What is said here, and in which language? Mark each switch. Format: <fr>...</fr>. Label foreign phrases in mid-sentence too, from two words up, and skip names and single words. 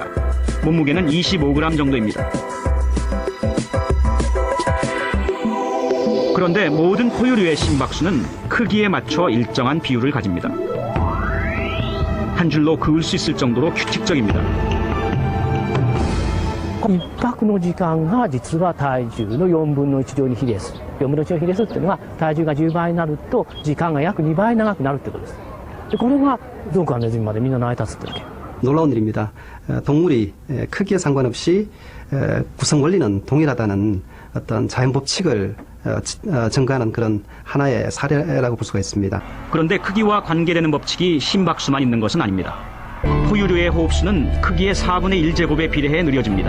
<ko>몸무게는 25g 정도입니다. 그런데 모든 포유류의 심박수는 크기에 맞춰 일정한 비율을 가집니다. 한 줄로 그을 수 있을 정도로 규칙적입니다.</ko> <ja>1 泊の時間が実は体重の4分の1乗に比例する。4分の1の比例するっていうのは体重が10倍になると時間が約2倍長くなるってことです。でこれがゾウからネズミまでみんな成り立つってわけ。</ja> <ko>놀라운 일입니다. 동물이 크기에 상관없이 구성 원리는 동일하다는 어떤 자연 법칙을 증거하는 그런 하나의 사례라고 볼 수가 있습니다. 그런데 크기와 관계되는 법칙이 심박수만 있는 것은 아닙니다. 포유류의 호흡수는 크기의 4분의 1제곱에 비례해 느려집니다.</ko>